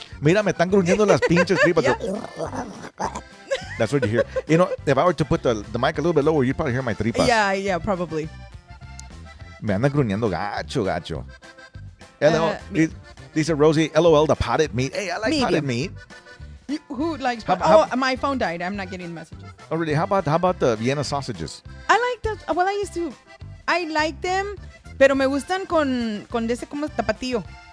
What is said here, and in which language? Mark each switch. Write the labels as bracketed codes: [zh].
[es] Mira, me están gruñendo las pinches tripas. [en] That's what you hear. You know, if I were to put the mic a little bit lower, you'd probably hear my tripas. Yeah, probably. [es] Me andan gruñendo gacho. [en] Hello, [es] me- dice [en] Rosie, LOL, the potted meat. Hey, I like Medium. potted meat. Who likes... How- my phone died. I'm not getting messages. Oh, really? How about the Vienna sausages? I like that. Well, I like them, [es] pero me gustan con de ese como tapatío.